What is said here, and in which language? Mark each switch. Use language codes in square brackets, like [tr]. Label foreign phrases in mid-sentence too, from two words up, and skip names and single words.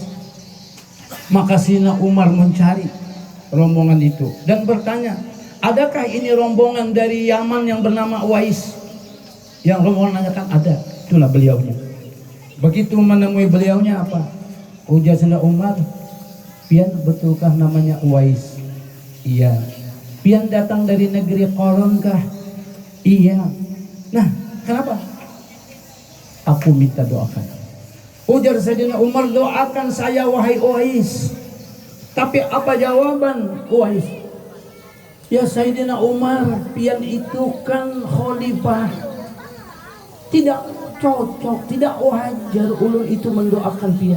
[id] Maka Sayyidina Umar mencari rombongan itu dan bertanya, adakah ini rombongan dari Yaman yang bernama Uwais? Yang Romo nanyakan ada, itulah beliaunya. Begitu menemui beliaunya apa? [bjn] Ujar Sayyidina Umar, pian betulkah namanya Uwais? [id] Iya. [bjn] Pian datang dari negeri Qaran kah? [id] Iya. Nah, kenapa? Aku minta doakan. [bjn] Ujar Sayyidina Umar, [id] doakan saya wahai Uwais. Tapi apa jawaban Uwais? [bjn] Ya Sayyidina Umar, pian itu kan khalifah. Tidak cocok, tidak wajar ulun itu mendoakan pian.